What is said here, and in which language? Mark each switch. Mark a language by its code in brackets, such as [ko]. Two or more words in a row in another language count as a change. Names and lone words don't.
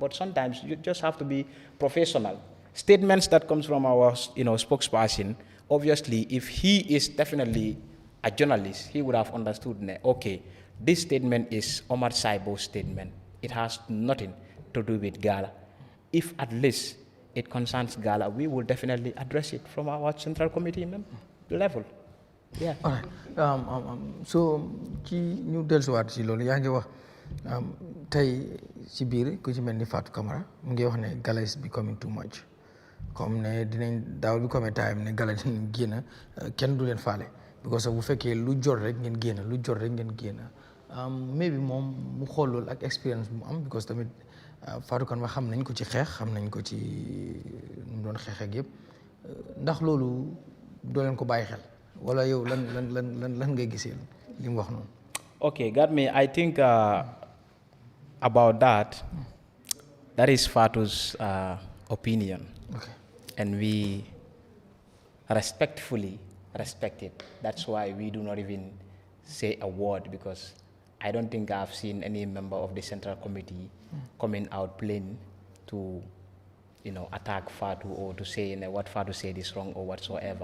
[en] But sometimes you just have to be professional. Statements that comes from our, spokesperson, obviously, if he is definitely a journalist, he would have understood, okay, this statement is Omar Saibo's statement. It has nothing to do with Gala. If at least it concerns Gala, we will definitely address it from our central committee level. Yeah. All right. So, [wo] ci ñu dellusiwaat ci loolu yaa ngi wax tey ci biir ku ci mel ni Fatou Camara mu ngi wax ne [en] Gala is becoming too much. [wo] Comme ne dinañ daaw bi comme time ne Gala dinañ génn kenn du leen faale because bu fekkee lu jot rek ngeen génn. Maybe moom mu xool loolu ak expérience bu mu am because tamit Fatou Camara xam nañ ko ci xeex xam nañ ko ci nu mu doon xeex ak yëpp ndax loolu doo leen ko bàyyi xel wala yow lan ngay gisee li mu wax noonu. [en] Okay, Garmi, I think about that is Fatou's opinion. Okay. And we respectfully respect it. That's why we do not even say a word because I don't think I've seen any member of the Central Committee coming out plain to, attack Fatou or to say what Fatou said is wrong or whatsoever.